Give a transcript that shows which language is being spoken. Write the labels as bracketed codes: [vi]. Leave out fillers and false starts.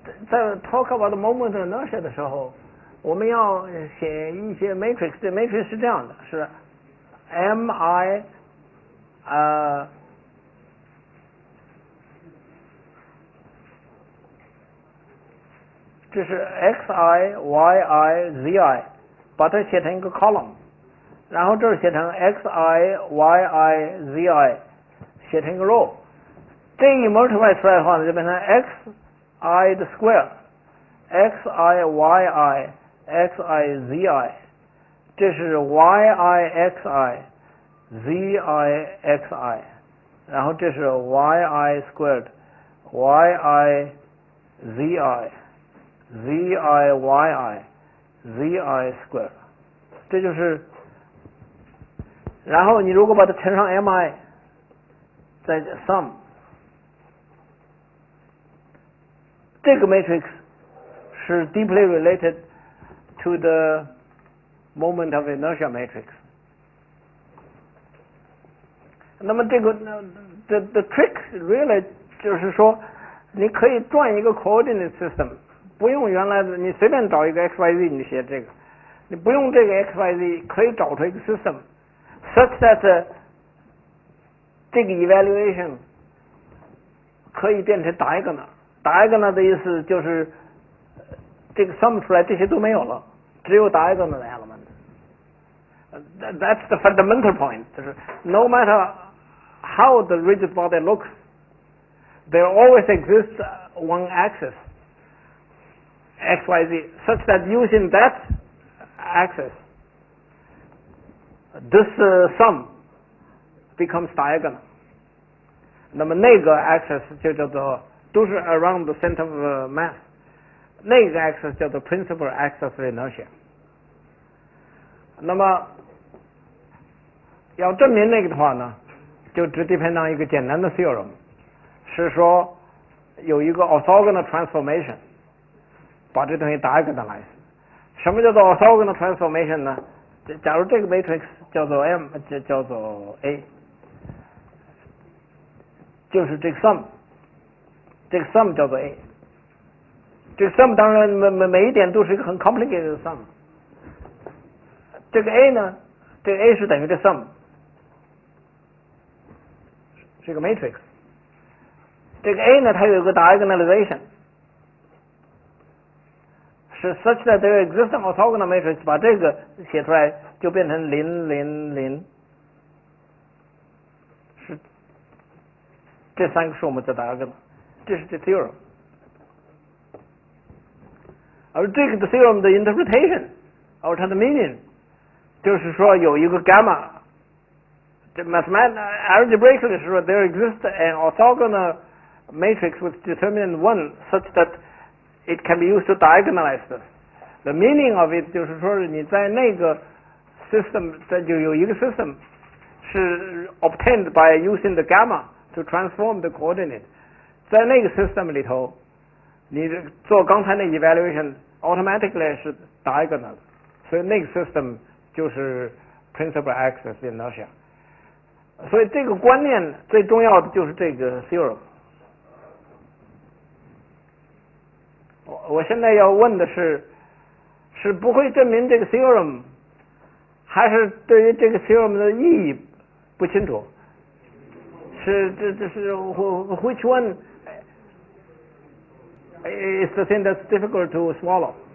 [zh] 在 [en] talk about moment inertia [zh] 的时候，我们要写一些 matrix。这 matrix 是这样的，是 mi 这是 xi yi zi， 把它写成一个 column， 然后这儿写成 xi yi zi， 写成一个 row。这一 multiply 出来的话呢，就变成 xi 的 square， xi yi xi zi， 这是 yi xi zi xi， 然后这是 yi squared yi zi zi yi zi squared， 这就是。然后你如果把它乘上 mi， 再 sum， 这个 matrix 是 [en] deeply related to the moment of inertia matrix。 [zh] 那么这个 [en] the trick really [zh] 就是说，你可以转一个 coordinate system， 不用原来的，你随便找一个 xyz 你写这个，你不用这个 xyz 可以找出一个 [en] system such that [zh] 这个 evaluation 可以变成diagonal 的意思就是这个 sum 出来这些都没有了，只有diagonal element。 [en] That's the fundamental point， [zh] 就是 [en] no matter how the rigid body looks, there always exists one axis xyz such that using that axis this sum becomes diagonal。 [zh] 那么那个 axis 就叫做都是 [en] around the center of mass， [zh] 那个 axis 叫做 principal axis of inertia。那么要证明那个的话呢，就只 [en] depend on [zh] 一个简单的 theorem， 是说有一个 orthogonal transformation 把这东西diagonalize。什么叫做 orthogonal transformation 呢？假如这个 matrix 叫做 M， 就叫做 A， 就是这个 sum， 这个 sum 叫做 A。这个 sum 当然每一点都是一个很 complicated 的 sum。这个 A 呢，这个 A 是等于这 sum， 是一个 matrix。这个 A 呢，它有一个 diagonalization， 是 [en] such that there exists an orthogonal matrix， [zh] 把这个写出来就变成0 0 0， 是这三个数目的 diagonal， 这是这 theorem。而这个 theorem 的 interpretation， 而它的 meaning， 就是说有一个 gamma， 这 algebraically 是说 [en] there exists an orthogonal matrix with determinant 1 such that it can be used to diagonalize this. The meaning of it [zh] 就是说你在那个 system， 这就有一个 system 是 [en] obtained by using the gamma to transform the coordinate， [zh] 在那个 system 里头，你做刚才那 evaluation automatically 是 diagonal， 所以那个 system 就是 principal axis inertia。所以这个观念最重要的就是这个 theorem。我现在要问的是不会证明这个 theorem， 还是对于这个 theorem 的意义不清楚？是这是 [en] which one is the thing that's difficult to swallow？